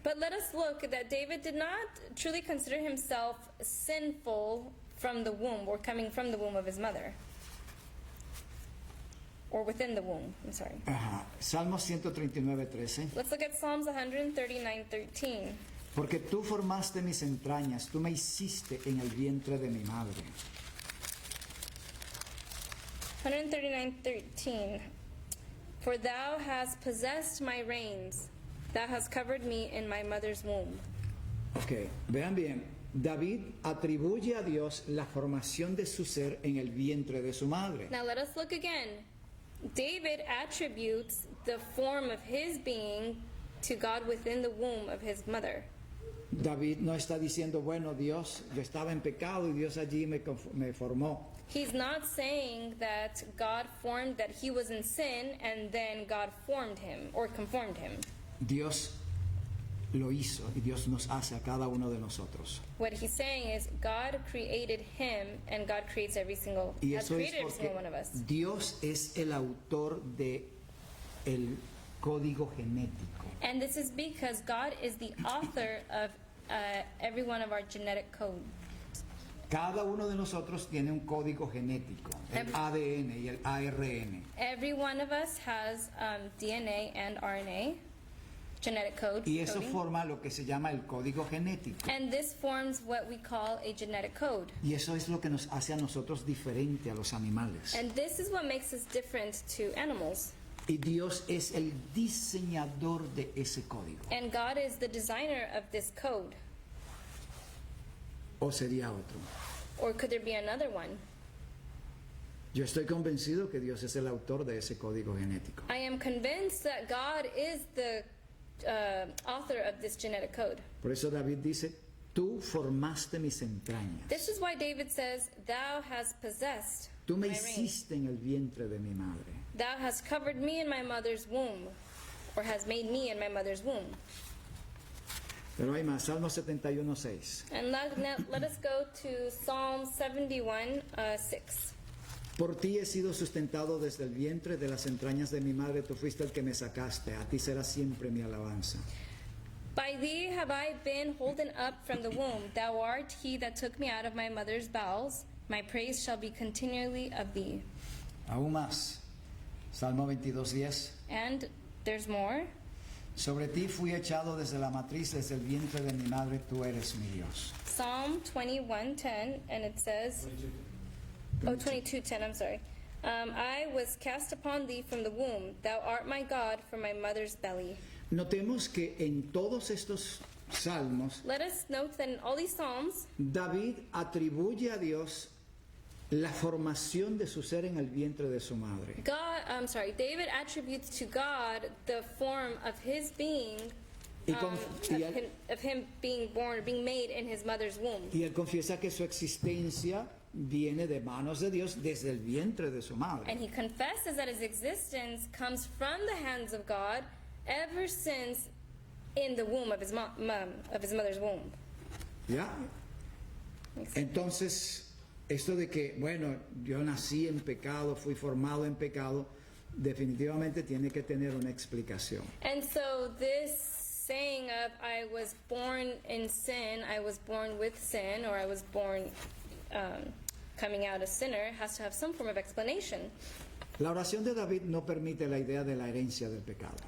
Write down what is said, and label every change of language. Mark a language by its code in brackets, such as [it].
[en] But let us look that David did not truly consider himself sinful from the womb or coming from the womb of his mother. Or within the womb, I'm sorry. [es] Ajá. Salmos 139:13. [en] Let's look at Psalms 139:13. [es] Porque tú formaste mis entrañas, tú me hiciste en el vientre de mi madre. [en] 139:13. For thou hast possessed my reins, thou hast covered me in my mother's womb. [es] Ok, vean bien, David atribuye a Dios la formación de su ser en el vientre de su madre. [en] Now let us look again. David attributes the form of his being to God within the womb of his mother. [es] David no está diciendo, bueno, Dios, yo estaba en pecado y Dios allí me formó. [en] He's not saying that God formed, that he was in sin and then God formed him or conformed him. [es] Dios lo hizo y Dios nos hace a cada uno de nosotros. [en] What he's saying is God created him and God creates [es] Y [en] has [es] eso es [en] created every [es] porque [en] single one of us. [es] Dios es el autor de el código genético. [en] And this is because God is the author of every one of our genetic code. [es] Cada uno de nosotros tiene un código genético, el ADN y el ARN. [en] Every one of us has DNA and RNA, genetic code. [es] Y eso [en] coding. [es] forma lo que se llama el código genético. [en] And this forms what we call a genetic code. [es] Y eso es lo que nos hace a nosotros diferente a los animales. [en] And this is what makes us different to animals. [es] Y Dios es el diseñador de ese código. [en] And God is the designer of this code. [es] ¿O sería otro? [en] Or could there be another one? [es] Yo estoy convencido que Dios es el autor de ese código genético. [en] I am convinced that God is the author of this genetic code. [es] Por eso David dice, tú formaste mis entrañas. [en] This is why David says, Thou hast possessed [es] Tú me [en] my reign. [es] hiciste en el vientre de mi madre. [en] Thou hast covered me in my mother's womb, or has made me in my mother's womb. [es] Pero hay más, Salmo 71:6. [en] And let us go to Psalm 71, 6. [es] Por ti he sido sustentado desde el vientre, de las entrañas de mi madre, tú fuiste el que me sacaste, a ti será siempre mi alabanza. [en] By thee have I been holden up from the womb. Thou art he that took me out of my mother's bowels. My praise shall be continually of thee. [es] Aún más, Salmo 22:10. [en] And there's more. [es] Sobre ti fui echado desde la matriz, desde el vientre de mi madre, tú eres mi Dios. [en] Psalm 21:10, and it says, 22:10, I'm sorry. I was cast upon thee from the womb. Thou art my God from my mother's belly. [es] Notemos que en todos estos salmos, [en] Let us note that in all these Psalms, [es] David atribuye a Dios la formación de su ser en el vientre de su madre. [en] David attributes to God the form of his being, [es] Y, [en] of him being born, being made in his mother's womb. [es] y él confiesa que su existencia viene de manos de Dios desde el vientre de su madre. [en] And he confesses that his existence comes from the hands of God ever since in the womb of his mother's womb. [es] ¿Ya? Entonces, esto de que, bueno, yo nací en pecado, fui formado en pecado, definitivamente tiene que tener una explicación. [en] And so this saying of I was born in sin, I was born with sin, or I was born coming out a sinner has to have some form of explanation. [es] La oración de David no permite la idea de la herencia del pecado.